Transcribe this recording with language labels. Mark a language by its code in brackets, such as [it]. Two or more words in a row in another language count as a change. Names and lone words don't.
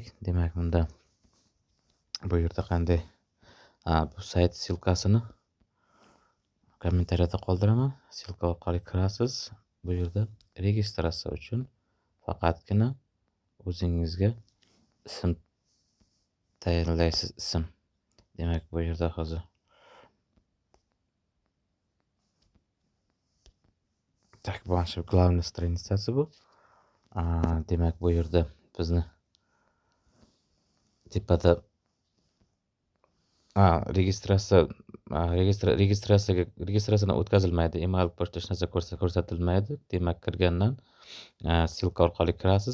[uz] Demak, bu yerda qanday bu sayt silkasini kommentariyada qoldiraman. Silka orqali kirasiz. Bu yerda registratsiya uchun faqatgina o'zingizga ism tayinlaysiz. Demak, bu yerda hozir [ru] так, ваша главная страницasi [uz] bu. Demak, bu yerda bizni tepada registratsiyadan o'tkazilmaydi. Email pochta hech narsa ko'rsatilmaydi. Demak, kirgandan silka orqali kirasiz.